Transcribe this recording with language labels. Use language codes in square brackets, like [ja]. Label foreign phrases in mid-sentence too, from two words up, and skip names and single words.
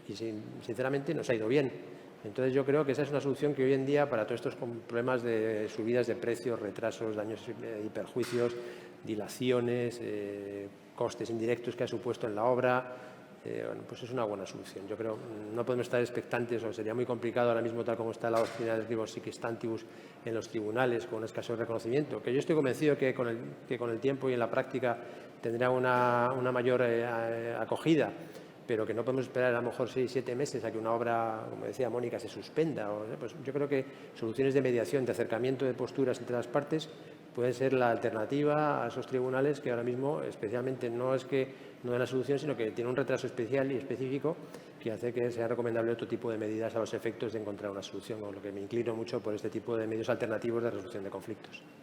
[es] Y sinceramente nos ha ido bien. Entonces yo creo que esa es una solución que hoy en día, para todos estos problemas de subidas de precios, retrasos, daños y perjuicios, dilaciones, costes indirectos que ha supuesto en la obra, bueno, pues es una buena solución. Yo creo no podemos estar expectantes, o sería muy complicado ahora mismo, tal como está la doctrina del [la] rebus sic stantibus [es] en los tribunales, con un escaso reconocimiento, que yo estoy convencido que con el tiempo y en la práctica tendrá una mayor acogida, pero que no podemos esperar a lo mejor 6 o 7 meses a que una obra, como decía Mónica, se suspenda. Pues yo creo que soluciones de mediación, de acercamiento de posturas entre las partes, pueden ser la alternativa a esos tribunales que ahora mismo, especialmente, no es que no den la solución, sino que tiene un retraso especial y específico que hace que sea recomendable otro tipo de medidas a los efectos de encontrar una solución, con lo que me inclino mucho por este tipo de medios alternativos de resolución de conflictos.